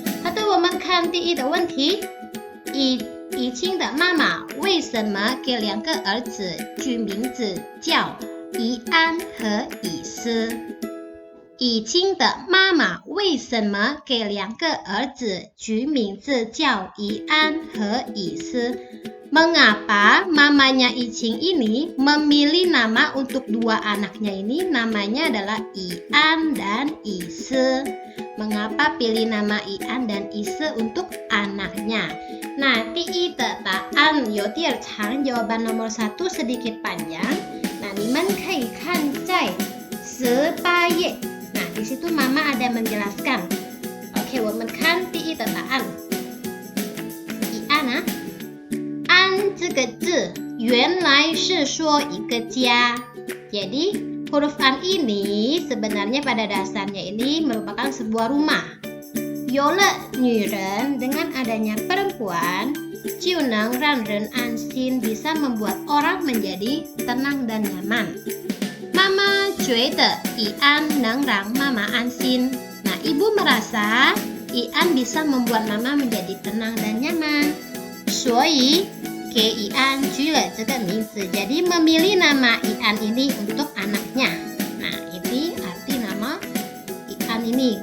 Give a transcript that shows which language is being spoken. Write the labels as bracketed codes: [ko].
[zh] 好的，我们看第1的问题，以清的妈妈为什么给2个儿子取名字叫宜安和以斯？以清的妈妈为什么给2个儿子取名字叫宜安和以斯？ [id] Mengapa mamanya Icing ini memilih nama untuk 2 anaknya ini namanya adalah Ian dan Ise? Mengapa pilih nama Ian dan Ise untuk anaknya? [zh] Nah, 第1的答案有点长， [id] jawaban nomor 1 sedikit panjang. [zh] Nah, 你们可以看在18页。 [id] Nah, di situ mama ada menjelaskan. [zh] Oke, 我们看第1的答案。 Ian 啊。 [id] An [zh] 这个字原来是说一个家， [id] jadi huruf an ini sebenarnya pada dasarnya ini merupakan sebuah rumah. [zh] 有了女人 [id] dengan adanya perempuan， [zh] 就能让人安心 [id] bisa membuat orang menjadi tenang dan nyaman. [zh] Mama 觉得Ian 能让妈妈安心。 [id] Nah, ibu merasa Ian bisa membuat mama menjadi tenang dan nyaman. [zh] 所以给Ian 取了这个名字， [id] jadi memilih nama Ian ini untuk anaknya. Nah, ini arti nama Ian ini.